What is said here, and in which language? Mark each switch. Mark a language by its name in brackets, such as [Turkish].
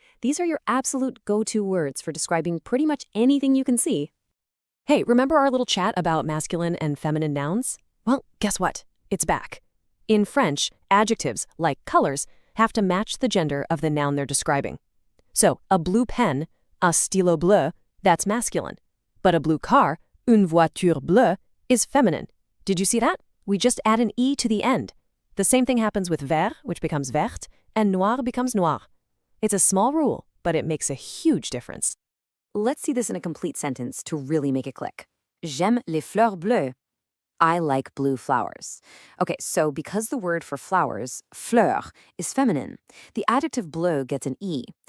[English] These are your absolute go-to words for describing pretty much anything you can see. Hey, remember our little chat about masculine and feminine nouns? Well, guess what? It's back. In French, adjectives, like colors, have to match the gender of the noun they're describing. So, a blue pen, [French] un stylo bleu, [English] that's masculine. But a blue car, [French] une voiture bleue, [English] is feminine. Did you see that? We just add an E to the end. The same thing happens with vert, which becomes verte, and noir becomes noir. It's a small rule, but it makes a huge difference. Let's see this in a complete sentence to really make it click. [French] J'aime les fleurs bleues. [English] I like blue flowers. Okay, so because the word for flowers, fleur, is feminine, the adjective bleu gets an E.